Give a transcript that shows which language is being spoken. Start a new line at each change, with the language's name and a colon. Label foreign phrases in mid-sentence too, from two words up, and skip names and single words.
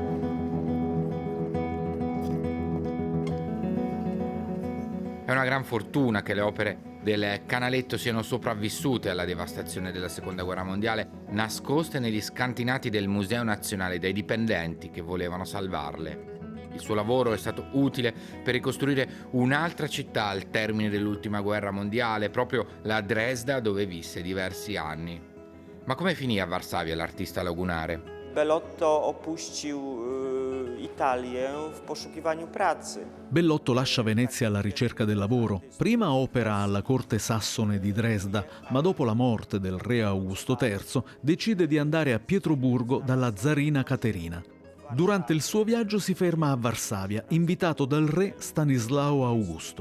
Italian: È una gran fortuna che le opere del Canaletto siano sopravvissute alla devastazione della Seconda Guerra Mondiale, nascoste negli scantinati del Museo Nazionale dai dipendenti che volevano salvarle. Il suo lavoro è stato utile per ricostruire un'altra città al termine dell'ultima guerra mondiale, proprio la Dresda, dove visse diversi anni. Ma come finì a Varsavia l'artista lagunare?
Polish: Bellotto opuścił Italię w poszukiwaniu pracy.
Italian: Bellotto lascia Venezia alla ricerca del lavoro. Prima opera alla corte sassone di Dresda, ma dopo la morte del re Augusto III decide di andare a Pietroburgo dalla zarina Caterina. Durante il suo viaggio si ferma a Varsavia, invitato dal re Stanislao Augusto.